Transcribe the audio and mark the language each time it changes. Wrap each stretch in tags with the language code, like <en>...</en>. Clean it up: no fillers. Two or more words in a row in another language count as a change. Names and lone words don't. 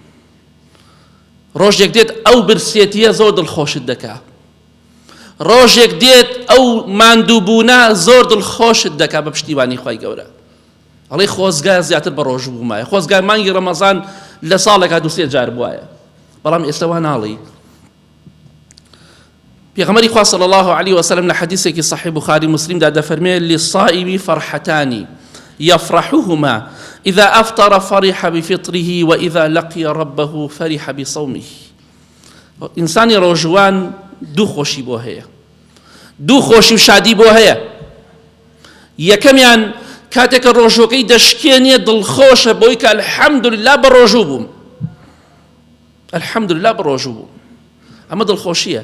<ckb>ڕۆژێک دێت ئەو برسێتیە زۆر دڵخۆشت دەکا، ڕۆژێک دێت ئەو ماندووبوونە زۆر دڵخۆشت دەکا بە پشتیوانی خوای گەورە. ئەڵێ خۆزگا زیاتر بە ڕۆژ بوومایە، خۆزگا مانگی ڕەمەزان لە ساڵێکا دووسێ جار بووایە، بەڵام ئێستا وا ناڵی. پێغەمبەری خوا</ckb> <ar>صلی الله علیه وسلم</ar> <ckb>لە حەدیثێکی صحیح بوخاری مسلم دا دەفەرمێ</ckb> <ar>للصائم فرحتان يفرحهما إذا أفطر فرح بفطره وإذا لقي ربه فرح بصومه.</ar> <ckb>ئینسانی ڕۆژوان دوو خۆشی بۆ هەیە، دوو خۆشی و شادی بۆ هەیە. یەکەمیان کاتێککە ڕۆژەکەی دەشکێنێ دڵخۆشە بۆی کە الحەمدولله بە ڕۆژوو بووم، الحەمدولله بە ڕۆژوو بووم، ئەمە دڵخۆشیە.</ckb>